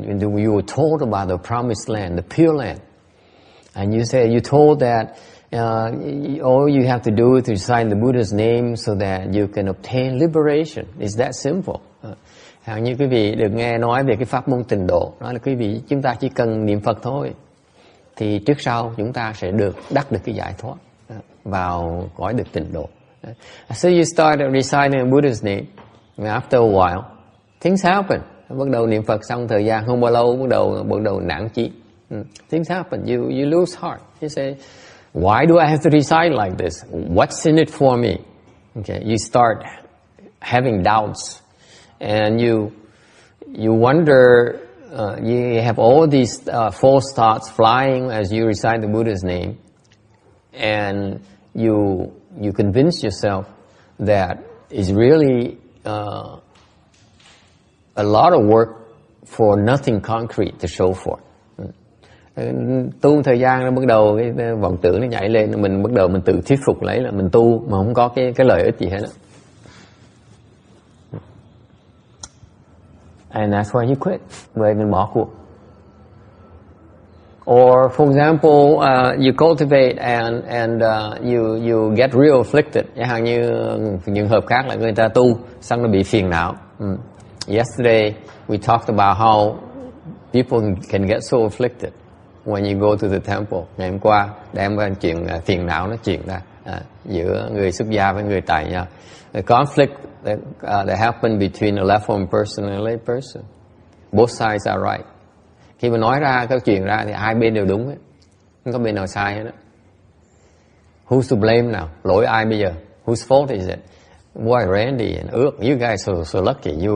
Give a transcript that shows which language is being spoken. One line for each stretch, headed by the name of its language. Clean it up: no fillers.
English: You were told about the promised land, the Pure Land, and you told that All you have to do is to recite the Buddha's name so that you can obtain liberation. It's that simple.
Vietnamese: Hẳn như quý vị được nghe nói về cái pháp môn tịnh độ, nói là quý vị chúng ta chỉ cần niệm Phật thôi, thì trước sau chúng ta sẽ đắc được cái giải thoát vào cõi được tịnh độ.
English: So you start reciting Buddha's name, and after a while, things happen.
Vietnamese: Bắt đầu niệm Phật xong thời gian không bao lâu bắt đầu nản chí.
English: Things happen. You lose heart. You say, why do I have to recite like this? What's in it for me? Okay, you start having doubts, and you wonder. You have all these false thoughts flying as you recite the Buddha's name, and you convince yourself that it's really a lot of work for nothing concrete to show for.
Vietnamese: Tu thời gian nó bắt đầu cái vọng tưởng nó nhảy lên, mình bắt đầu mình tự thuyết phục lấy là mình tu mà không có cái lợi ích gì hết.
English: And that's why you quit.
Vietnamese: Vậy mình bỏ cuộc.
English: Or for example, you cultivate and you get real afflicted.
Vietnamese: Chẳng hạn như trường hợp khác là người ta tu xong nó bị phiền não.
English: Yesterday we talked about how people can get so afflicted when you go to the temple.
Vietnamese: Ngày hôm qua đem ra chuyện phiền não nó chuyện ra giữa người xuất gia với người tại gia.
English: The conflict that happened between a left-form person and a lay person. Both sides are right.
Vietnamese: Khi mà nói ra cái chuyện ra thì hai bên đều đúng hết, không có bên nào sai hết đó.
English: Who's to blame now?
Vietnamese: Lỗi ai bây giờ?
English: Whose fault is it? Boy, Randy and you guys are so lucky.